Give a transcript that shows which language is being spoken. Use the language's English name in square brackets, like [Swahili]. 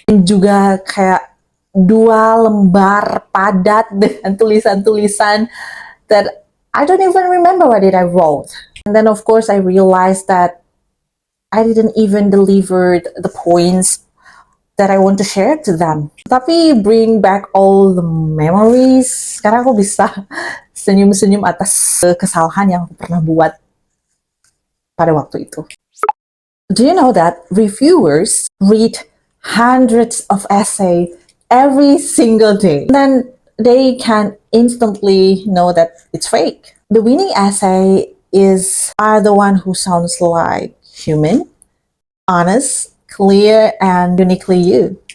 [Indonesian] Dan juga kayak 2 lembar padat dengan tulisan-tulisan [English] that I don't even remember what did I wrote. And then of course I realized that I didn't even deliver the points that I want to share to them. [Indonesian] Tapi [English] bring back all the memories. [Indonesian] Sekarang aku bisa senyum-senyum atas kesalahan yang aku pernah buat pada waktu itu. [English] Do you know that reviewers read hundreds of essays every single day? Then they can instantly know that it's fake. The winning essay are the one who sounds like human, honest, clear, and uniquely you.